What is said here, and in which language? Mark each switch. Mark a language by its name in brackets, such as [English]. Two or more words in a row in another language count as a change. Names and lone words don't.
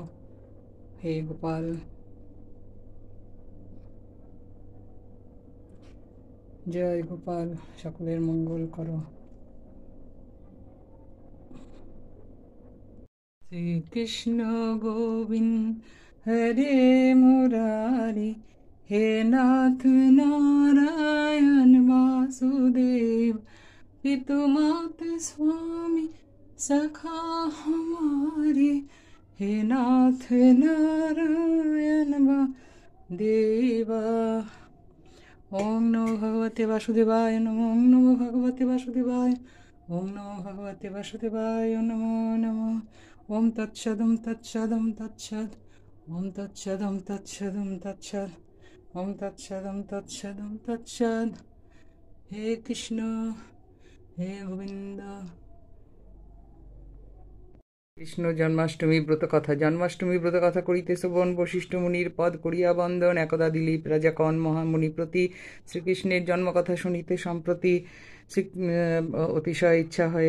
[Bangla] হে গোপাল, জয় গোপাল, সকলের মঙ্গল করো। [Hindi] শ্রীকৃষ্ণ গোবিন্দ হরে মুরারি, হে নাথ নারায়ণ वासुदेव, पितु मात स्वामी सखा हमारे, हे नाथ नारायण देवा। [Sanskrit] ओम नमो भगवते वासुदेवाय नमो, ओम नमो भगवते वासुदेवाय, ओम नमो भगवते वासुदेवाय नमो नमः। ओम तत्सदम तत्सदम तत्सद, ओम तत्सदम तत्सदम तत्सद, ओम तत्सदम तत्सदम तत्सद। [Bangla] हे कृष्ण, হে গোবিন্দ। কৃষ্ণ জন্মাষ্টমী ব্রত কথা। জন্মাষ্টমী ব্রত কথা করিতে শোভন বশিষ্ঠ মুনির পদ করিয়া বন্দন, একদা দিলীপ রাজা কন মহামুনি প্রতি, শ্রীকৃষ্ণের জন্মকথা শুনিতে সম্প্রতি অতিশয় ইচ্ছা হয়।